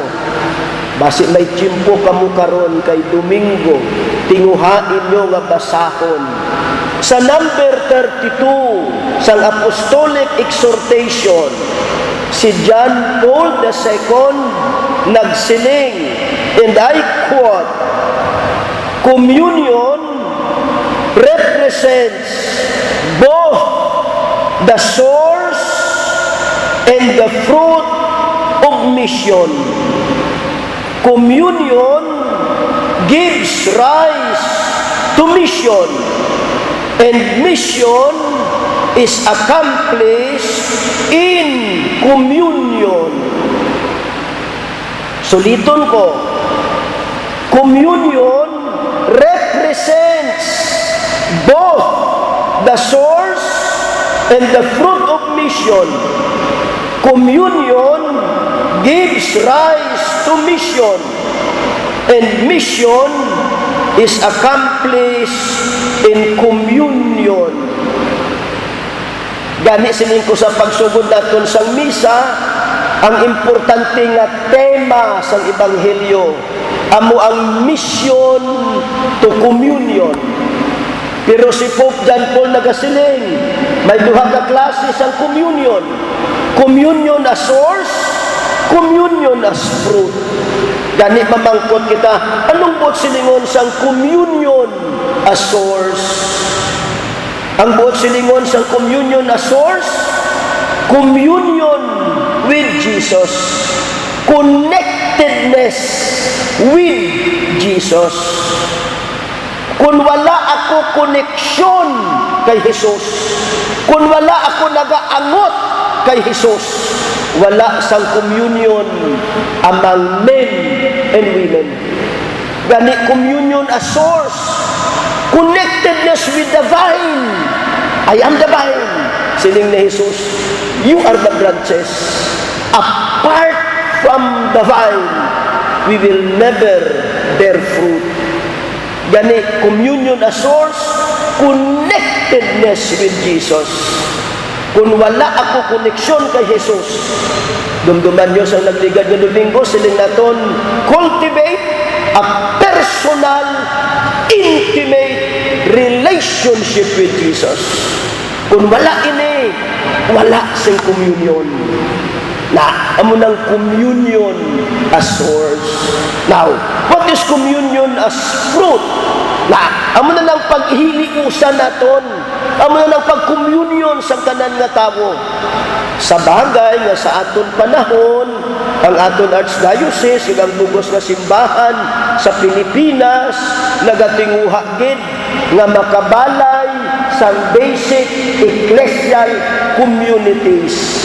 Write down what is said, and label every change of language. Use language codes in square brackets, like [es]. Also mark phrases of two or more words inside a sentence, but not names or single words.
[hil] Basi may tiyempo kamo karon kay Domingo, tinguhain nyo nga basahon. Sa number 32, sang Apostolic Exhortation, si John Paul II nagsiling, [en] and I quote, "Communion represents both the source and the fruit of mission. Communion gives rise to mission, and mission is accomplished in communion." [hil] Suliton ko, [en] communion represents both the source and the fruit of mission. Communion gives rise to mission, and mission is accomplished in communion. [hil] Gani sining ko sa pagsugod naton sang misa, ang importante nga tema sang Ebanghelyo amo ang [en] mission to communion. [hil] Pero si Pope John Paul nagasiling, may duha ka klase sang communion. [en] Communion as source, communion as fruit. [hil] Gani mamangkot kita, anong buot silingon sang [en] communion as source? [hil] Ang buot silingon sang [en] communion as source, communion with Jesus, connectedness with Jesus. [hil] Kung wala ako koneksyon kay Jesus, kung wala ako nagaangot kay Jesus, wala sang communion [en] among men and women. [hil] Gani communion as source, connectedness with the vine. [en] I am the vine, [hil] siling ni [en] Jesus. You are the branches. Apart from the vine, we will never bear fruit. Gani, communion as source, connectedness with Jesus. [hil] Kung wala ako koneksyon kay Jesus, dumduman nyo sa nagligad ng Domingo, siling naton, [en] cultivate a personal, intimate relationship with Jesus. [hil] Kung wala ini, wala sing communion. Na, amo ng [en] communion as source. Now, what is communion as fruit? [hil] Na, amo na ng paghiliusan naton. Amo na ng pag-communion sa tanan nga tawo. Sa bagay nga sa aton panahon, ang aton archdiocese, ang bugos nga simbahan sa Pilipinas, nagatinguha gid nga makabalay sa [en] basic ecclesial communities.